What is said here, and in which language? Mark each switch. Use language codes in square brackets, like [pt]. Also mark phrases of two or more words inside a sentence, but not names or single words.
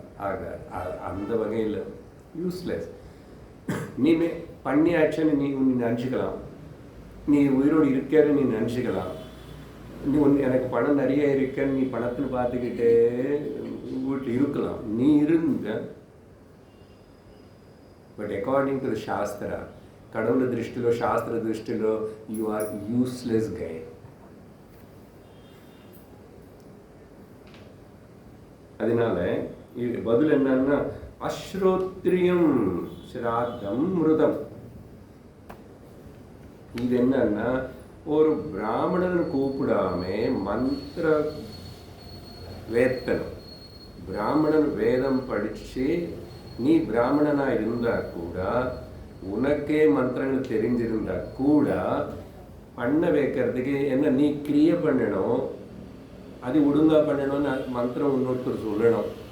[ta] ஆகாது. அந்த வகையில் யூஸ்லெஸ். நீ பண்ணியாச்சுன்னு நீ நினச்சிக்கலாம், நீ உயிரோடு இருக்கன்னு நீ நினச்சிக்கலாம், நீ எனக்கு பணம் நிறைய இருக்கன்னு நீ பணத்தில் பார்த்துக்கிட்டே வீட்டில் இருக்கலாம், நீ இருந்த. [en] But according to the shastra, கடவுள [te] దృష్టిలో, శాస్త్ర దృష్టిలో [en] you are useless guy. [ta] அதனால இது பதில் என்னன்னா, அஸ்ரோத்ரியம் ஸ்ராத்தம் மிருதம். இது என்னன்னா, ஒரு பிராமணன் கூப்பிடாம மந்திர வேத்தனம், பிராமணன் வேதம் படிச்சு நீ பிராமணனா இருந்தா கூட, உனக்கே மந்திரங்கள் தெரிஞ்சிருந்தா கூட பண்ண வைக்கிறதுக்கு என்ன நீ கிரியை பண்ணணும், அது ஒழுங்கா பண்ணணும்னு மந்திரம் இன்னொருத்தர் சொல்லணும்.